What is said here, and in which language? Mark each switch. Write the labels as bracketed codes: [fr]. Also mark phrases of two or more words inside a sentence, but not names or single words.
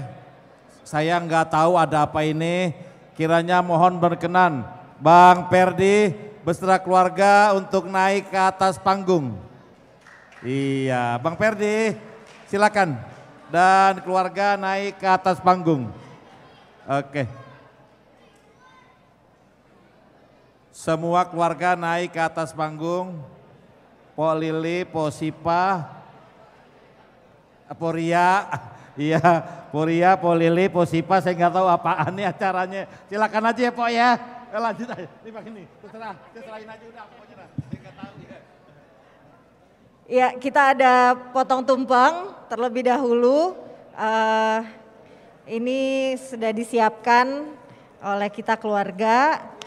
[id] Saya nggak tahu ada apa ini, kiranya mohon berkenan Bang Perdi beserta keluarga untuk naik ke atas panggung. Iya Bang Perdi silakan, dan keluarga naik ke atas panggung. Oke. Semua keluarga naik ke atas panggung. Po Lili, Po Sipa, Po Ria, iya Po Ria, Po Lili, Po Sipa, saya nggak tahu apaan nih acaranya. Silakan aja ya Po ya. Lanjut aja, ini Pak ini, serahin aja udah pokoknya dah. Saya nggak tahu ya. Ya, kita ada potong tumpeng terlebih dahulu. Ini sudah disiapkan oleh kita keluarga.